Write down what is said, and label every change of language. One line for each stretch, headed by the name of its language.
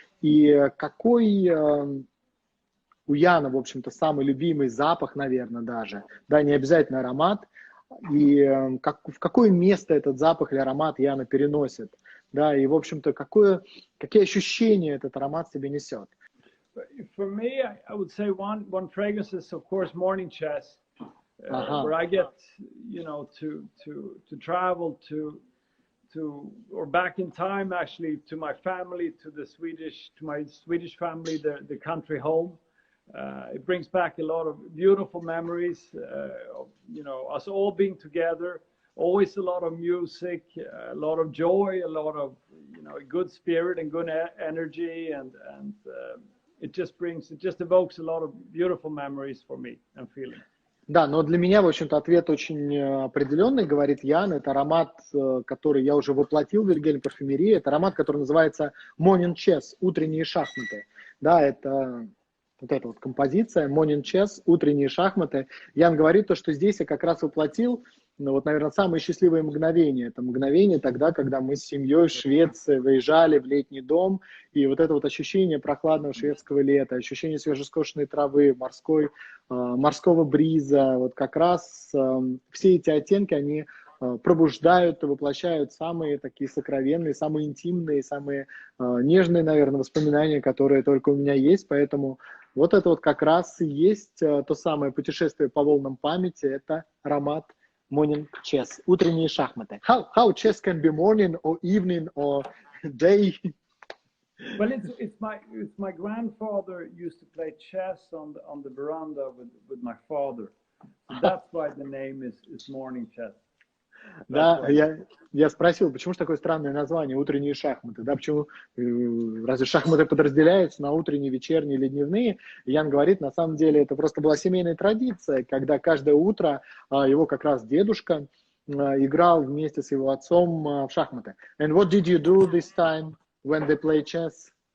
Russian: И какой у Яна, в общем-то, самый любимый запах, наверное, даже, да, не обязательно аромат, и в какое место этот запах или аромат Яна переносит, да, и, в общем-то, какие ощущения этот аромат себе несет.
English: For me, I would say one fragrance is, of course, Morning Chess, where I get, to travel to or back in time, actually, to my family, to my Swedish family, the country home. It brings back a lot of beautiful memories of, us all being together. Always a lot of music, a lot of joy, a lot of, good spirit and good energy, and it just evokes a lot of beautiful memories for me and feelings.
Russian: Да, но для меня, в общем-то, ответ очень определенный, говорит Ян. Это аромат, который я уже воплотил в VILHELM PARFUMERIE. Это аромат, который называется Morning Chess, утренние шахматы. Да, это вот эта вот композиция Morning Chess, утренние шахматы. Ян говорит то, что здесь я как раз воплотил, наверное, самые счастливые мгновения. Это мгновение тогда, когда мы с семьей в Швеции выезжали в летний дом, и вот это вот ощущение прохладного шведского лета, ощущение свежескошенной травы, морского бриза, вот как раз все эти оттенки, они пробуждают и воплощают самые такие сокровенные, самые интимные, самые нежные, наверное, воспоминания, которые только у меня есть, поэтому вот это вот как раз и есть то самое путешествие по волнам памяти, это аромат Morning Chess, утренние шахматы.
English: How chess can be morning or evening or day? Well, it's my grandfather used to play chess on the veranda with my father. So that's why the name is Morning Chess.
Russian: Да, я спросил, почему же такое странное название «Утренние шахматы», да, почему, разве шахматы подразделяются на утренние, вечерние или дневные? И Ян говорит, на самом деле это просто была семейная традиция, когда каждое утро его как раз дедушка играл вместе с его отцом в шахматы.
English: And what did you do this time when they play chess?